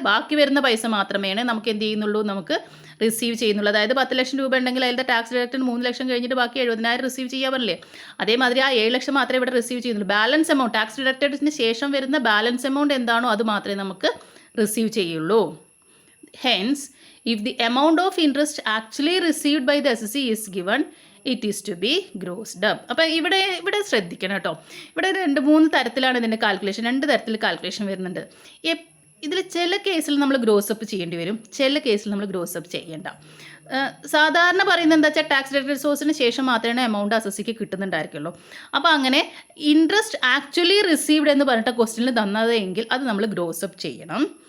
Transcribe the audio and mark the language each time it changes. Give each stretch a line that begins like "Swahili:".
Malayalam: ബാക്കി വരുന്ന പൈസ മാത്രമേ നമുക്ക് എന്ത് ചെയ്യുന്നുള്ളൂ? നമുക്ക് റിസീവ് ചെയ്യുന്നുള്ളൂ. അതായത് 10 ലക്ഷം രൂപ ഉണ്ടെങ്കിൽ അതിൻ്റെ ടാക്സ് ഡിഡക്റ്റഡ് 3 ലക്ഷം കഴിഞ്ഞിട്ട് ബാക്കി 70,000 റിസീവ് ചെയ്യാൻ പറ്റില്ലേ? അതേമാതിരി ആ 7 ലക്ഷം മാത്രമേ ഇവിടെ റിസീവ് ചെയ്യുന്നുള്ളൂ. ബാലൻസ് എമൗണ്ട്, ടാക്സ് ഡിഡക്റ്റഡിന് ശേഷം വരുന്ന ബാലൻസ് എമൗണ്ട് എന്താണോ അത് മാത്രമേ നമുക്ക് റിസീവ് ചെയ്യുള്ളൂ.
English: Hence, if the amount of interest actually received by the SSC is given, it is to be grossed up.
Malayalam: അപ്പോൾ ഇവിടെ ശ്രദ്ധിക്കണം കേട്ടോ. ഇവിടെ 2-3 തരത്തിലാണ് ഇതിൻ്റെ കാൽക്കുലേഷൻ. 2 തരത്തിൽ കാൽക്കുലേഷൻ വരുന്നുണ്ട്. ഇതിൽ ചില കേസിൽ നമ്മൾ ഗ്രോസപ്പ് ചെയ്യേണ്ടി വരും, ചില കേസിൽ നമ്മൾ ഗ്രോസപ്പ് ചെയ്യേണ്ട. സാധാരണ പറയുന്നത് എന്താ വെച്ചാൽ ടാക്സ് ഡിഡക്റ്റഡ് സോഴ്സിന് ശേഷം മാത്രമേ എമൗണ്ട് SSCക്ക് കിട്ടുന്നുണ്ടായിരിക്കുള്ളൂ. അപ്പോൾ അങ്ങനെ ഇൻട്രസ്റ്റ് ആക്ച്വലി റിസീവ്ഡ് എന്ന് പറഞ്ഞിട്ട് ക്വസ്റ്റ്യനിൽ തന്നതെങ്കിൽ അത് നമ്മൾ ഗ്രോസപ്പ് ചെയ്യണം.